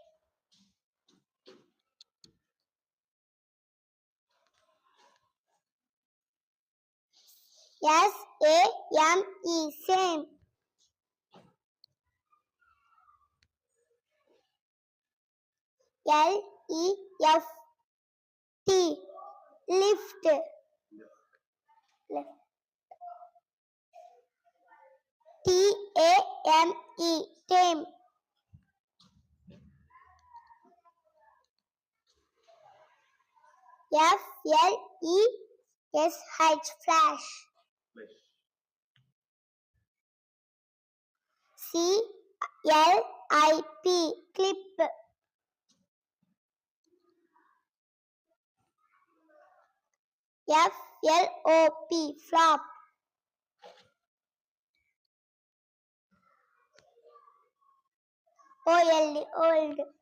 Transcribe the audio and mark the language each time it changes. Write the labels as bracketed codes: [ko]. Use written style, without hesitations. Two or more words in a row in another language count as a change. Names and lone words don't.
[en] S-A-M-E, same. L-E-F-T, lift. T-A-M-E, tame. F-L-E-S-H, flash. C-L-I-P, clip. F-L-O-P, flop. O-L-D, old.